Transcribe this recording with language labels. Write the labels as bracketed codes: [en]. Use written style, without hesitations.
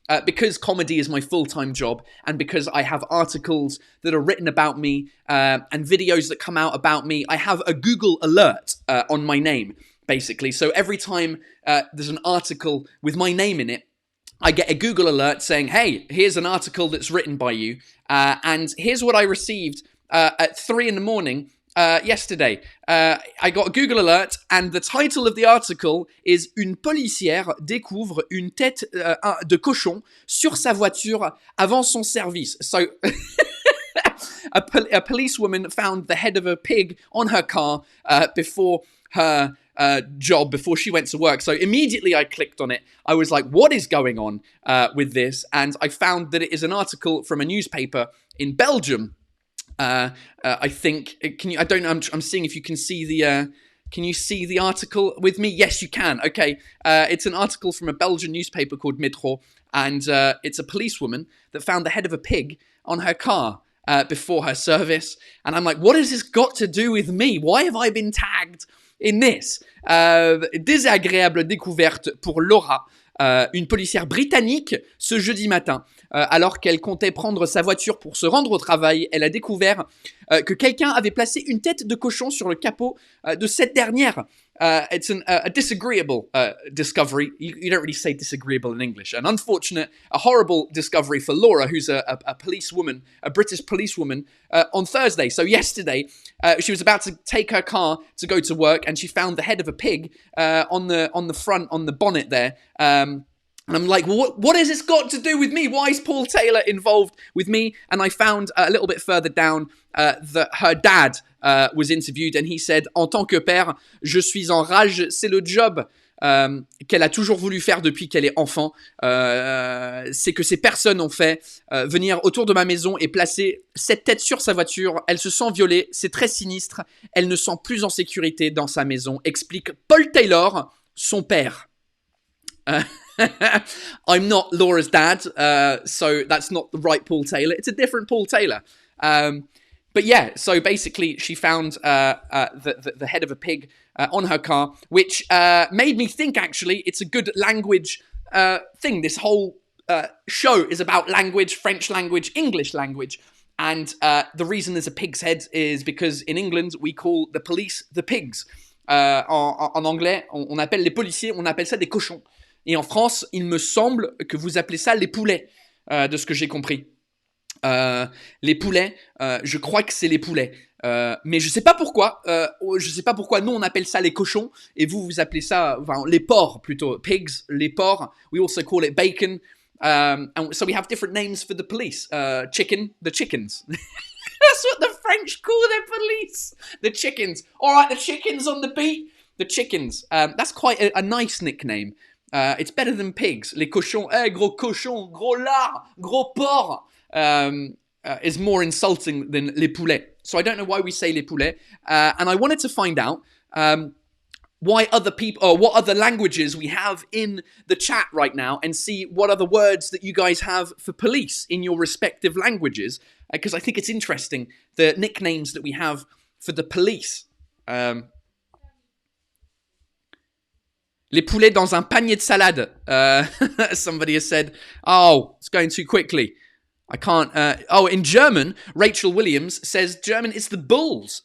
[en] Because comedy is my full-time job and because I have articles that are written about me and videos that come out about me, I have a Google alert on my name, basically. So every time there's an article with my name in it, I get a Google alert saying, hey, here's an article that's written by you. And here's what I received at 3 in the morning. Yesterday, I got a Google alert and the title of the article is [fr] Une policière découvre une tête de cochon sur sa voiture avant son service. [en] So, a policewoman found the head of a pig on her car before her job, before she went to work. So immediately I clicked on it. I was like, what is going on with this? And I found that it is an article from a newspaper in Belgium. I think, I don't know, I'm seeing if you can see can you see the article with me? Yes, you can. Okay. It's an article from a Belgian newspaper called Metro, and it's a policewoman that found the head of a pig on her car before her service. And I'm like, what has this got to do with me? Why have I been tagged in this? [fr] Désagréable découverte pour Laura. une policière britannique ce jeudi matin. Alors qu'elle comptait prendre sa voiture pour se rendre au travail, elle a découvert que quelqu'un avait placé une tête de cochon sur le capot de cette dernière. [en] It's a disagreeable discovery. You don't really say disagreeable in English. An unfortunate, a horrible discovery for Laura, who's a policewoman, a British policewoman, on Thursday. So yesterday, she was about to take her car to go to work, and she found the head of a pig on the front, on the bonnet there. And I'm like, well, what has this got to do with me? Why is Paul Taylor involved with me? And I found a little bit further down that her dad was interviewed, and he said, [fr] en tant que père, je suis en rage, c'est le job qu'elle a toujours voulu faire depuis qu'elle est enfant. C'est que ces personnes ont fait venir autour de ma maison et placer cette tête sur sa voiture. Elle se sent violée, c'est très sinistre. Elle ne sent plus en sécurité dans sa maison, explique Paul Taylor, son père. [en] I'm not Laura's dad, so that's not the right Paul Taylor. It's a different Paul Taylor. But yeah, so basically she found the head of a pig on her car, which made me think, actually, it's a good language thing. This whole show is about language, French language, English language. And the reason there's a pig's head is because in England, we call the police the pigs. [fr] En anglais, on appelle les policiers, on appelle ça des cochons. Et en France, il me semble que vous appelez ça les poulets, de ce que j'ai compris. Les poulets, je crois que c'est les poulets. Mais je sais pas pourquoi. Nous, on appelle ça les cochons. Et vous appelez ça, enfin, les porcs plutôt. [en] Pigs, [fr] les porcs. [en] We also call it bacon. And so we have different names for the police. Chicken, the chickens. That's what the French call their police. The chickens. All right, the chickens on the beat. The chickens. That's quite a nice nickname. It's better than pigs. [fr] Les cochons, gros cochon, gros lard, gros porc, [en] is more insulting than [fr] les poulets. [en] So I don't know why we say les poulets. And I wanted to find out why other people, or what other languages we have in the chat right now, and see what other words that you guys have for police in your respective languages, because I think it's interesting, the nicknames that we have for the police. [fr] Les poulets dans un panier de salade. [en] Somebody has said, oh, it's going too quickly. I can't. In German, Rachel Williams says German is the bulls.